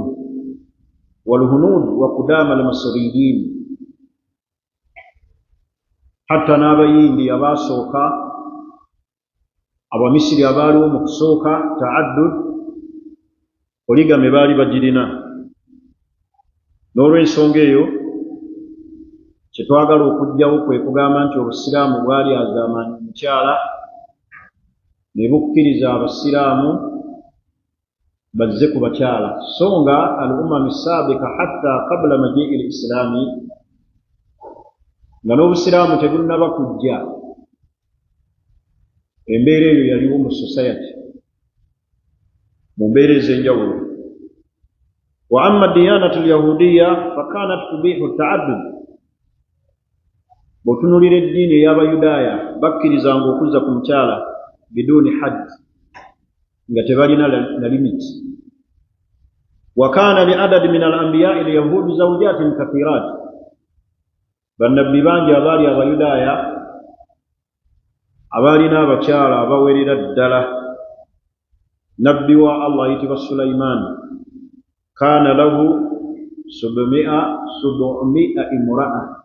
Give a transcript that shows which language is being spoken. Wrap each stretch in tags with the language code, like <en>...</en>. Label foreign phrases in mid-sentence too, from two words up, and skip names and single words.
<ar>والهنود وقدماء المصريين حتى</ar> <lg>n'abayindi abaasooka, abamisiri abaaliwo mu kusooka ta'addud, poligamy baali bagirina. N'olw'ensonga eyo kye twagala okugyawo kwe kugamba nti obusiraamu bwali azaamaanya omukyala ne bukkiriza abasiraamu bazze ku bakyala. So nga</lg> <ar>الأمم السابقة حتى قبل مجيء الإسلام,</ar> <lg>nga n'obusiraamu tebunnaba kujja, embeera eyo yaliwo mu society mu mbeera ez'enjawulo.</lg> <ar>وأما الديانة اليهودية فكانت تبيح التعدد.</ar> <lg>Bw'otunuulira eddiini ey'Abayudaaya bakkirizanga okuzza ku mukyala</lg> <ar>بدون حد,</ar> <lg>nga tebalina na limit.</lg> <ar>وكان لعدد من الأنبياء اليهود زوجات كثيرات.</ar> <lg>Bannabbi bangi abaali Abayudaaya abaalina abakyala abawerera ddala. Nabbi wa Allah ayitibwa Sulaimaan,</lg> <ar>كان له 700 امرأة.</ar>